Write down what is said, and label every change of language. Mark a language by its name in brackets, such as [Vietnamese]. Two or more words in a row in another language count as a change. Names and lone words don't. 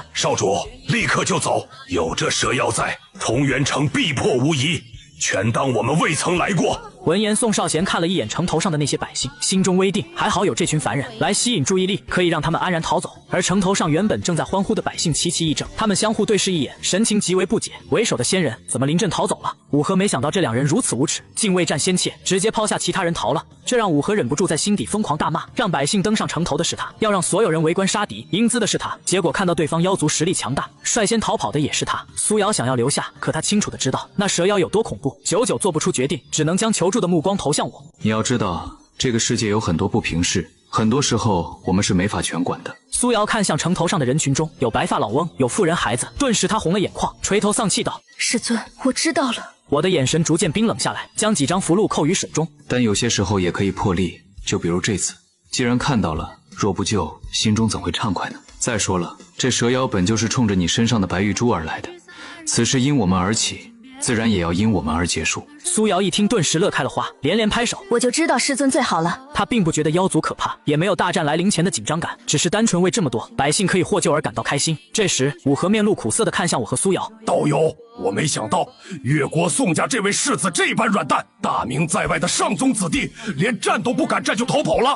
[Chinese] 少主，立刻就走，有這蛇妖在，桐原城必破無疑，全當我們未曾來過。聞言，宋少賢看了一眼城頭上的那些百姓，心中微定，還好有這群凡人來吸引注意力，可以讓他們安然逃走。而城頭上原本正在歡呼的百姓齊齊議政，他們相互對視一眼，神情極為不解。為首的仙人怎麼臨陣逃走了？武和沒想到這兩人如此無恥，竟未戰先怯，直接拋下其他人逃了。這讓武和忍不住在心底瘋狂大罵，讓百姓登上城頭的是他，要讓所有人圍觀殺敵，英姿的是他。結果看到對方妖族實力強大，率先逃跑的也是他。蘇瑤想要留下，可他清楚的知道那蛇妖有多恐怖，久久做不出決定，只能將求助的目光投向我。你要知道，這個世界有很多不平事，很多時候我們是沒法全管的。蘇瑤看向城頭上的人群中，有白髮老翁，有婦人孩子，頓時他紅了眼眶，垂頭喪氣道： 師尊，我知道了。我的眼神逐漸冰冷下來，將幾張符籙扣於手中。但有些時候也可以破例，就比如這次，既然看到了，若不救，心中怎會暢快呢？再說了，這蛇妖本就是衝着你身上的白玉珠而來的，此事因我們而起，自然也要因我們而結束。蘇瑤一聽，頓時樂開了花，連連拍手。我就知道師尊最好了。他並不覺得妖族可怕，也沒有大戰來臨前的緊張感，只是單純為這麼多百姓可以獲救而感到開心。這時，武和面露苦澀地看向我和蘇瑤。道友，我沒想到越國宋家這位世子這般軟蛋，大名在外的上宗子弟，連戰都不敢戰就逃跑了。